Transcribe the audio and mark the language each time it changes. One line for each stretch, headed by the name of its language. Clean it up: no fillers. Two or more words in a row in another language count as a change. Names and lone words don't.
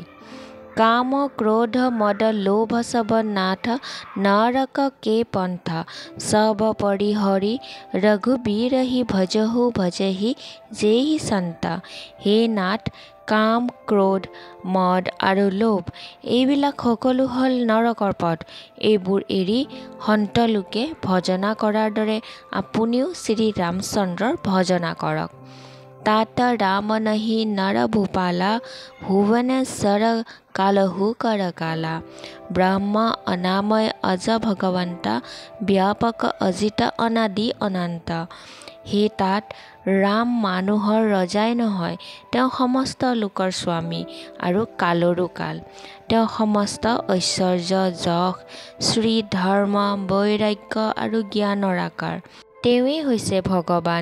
Awadhi: काम क्रोध मद लोभ सब नाथ नरक के पंथ सब परिहरि रघुबीरहि भजहु भजहि जेहि संत।
Assamese: হে নাথ, কাম, ক্ৰোধ, মদ আৰু লোভ এইবিলাক সকলো হ'ল নৰকৰ পথ। এইবোৰ এৰি সন্ত লোকে ভজনা কৰাৰ দৰে আপুনিও শ্ৰী ৰামচন্দ্ৰৰ ভজনা কৰক।
Awadhi: तात राम नहि नर भूपाला भुवनेश्वर कालहु करकाला ब्रह्म अनामय अज भगवंता व्यापक अजित अनादि अनंत।
Assamese: হে তাত ৰাম মানুহৰ ৰজাই নহয়, তেওঁ সমস্ত লোকৰ স্বামী আৰু কালৰো কাল। তেওঁ সমস্ত ঐশ্বৰ্য যশ শ্ৰী ধৰ্ম বৈৰাগ্য আৰু জ্ঞানৰ আকাৰ। তেওঁৱেই হৈছে ভগৱান।